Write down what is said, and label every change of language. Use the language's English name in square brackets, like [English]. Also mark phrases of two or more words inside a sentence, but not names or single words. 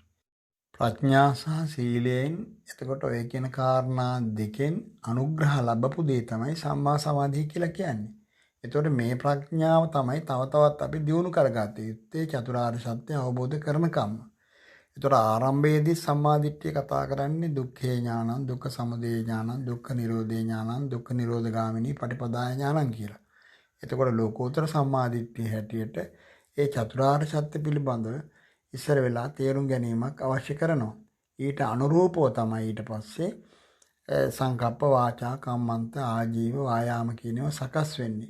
[Sinhala] ප්‍රඥා සහ සීලයෙන් එතකොට ඔය කියන කාරණා දෙකෙන් අනුග්‍රහ ලැබපු දේ තමයි සම්මා සමාධිය කියලා කියන්නේ. එතකොට මේ ප්‍රඥාව තමයි තව තවත් අපි දියුණු කරගත යුත්තේ චතුරාර්ය සත්‍ය අවබෝධ කරනකම්. ඒතර ආරම්භයේදී සම්මාදිට්ඨිය කතා කරන්නේ [Pali] දුක්ඛේ ඥානං, දුක්ඛ සමුදය ඥානං, දුක්ඛ නිරෝධේ ඥානං, දුක්ඛ නිරෝධගාමිනී පටිපදාය ඥානං [Sinhala] කියලා. එතකොට ලෝකෝත්තර සම්මාදිට්ඨිය හැටියට ඒ චතුරාර්ය සත්‍ය පිළිබඳව ඉස්සර වෙලා තේරුම් ගැනීමක් අවශ්‍ය කරනවා. ඊට අනුරූපව තමයි ඊට පස්සේ සංකප්ප වාචා කම්මන්ත ආජීව වායාම කියනවා සකස් වෙන්නේ.